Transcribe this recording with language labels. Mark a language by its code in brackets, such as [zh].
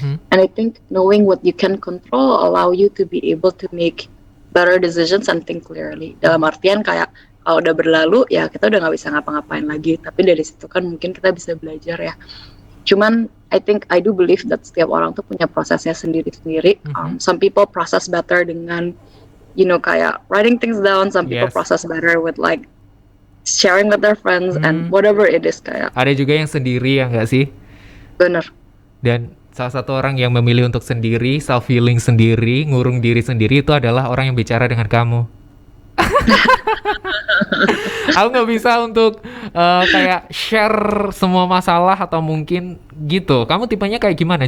[en] And I think knowing what you can control allow you to be able to make better decisions and think clearly. [id] Dalam artian kayak kalau udah berlalu ya kita udah nggak bisa ngapa-ngapain lagi, tapi dari situ kan mungkin kita bisa belajar ya. Cuman [en] I think I do believe that [id] setiap orang tuh punya prosesnya sendiri-sendiri. [en] Some people process better [id] dengan kayak [en] writing things down. Some people process better with like sharing with their friends and whatever it is kayak. [id] Ada juga yang sendiri ya nggak sih? Bener. Dan salah satu orang yang memilih untuk sendiri, self healing sendiri, ngurung diri sendiri itu adalah orang yang bicara dengan kamu. Aku nggak bisa untuk kayak share semua masalah atau mungkin gitu. Kamu tipenya kayak gimana?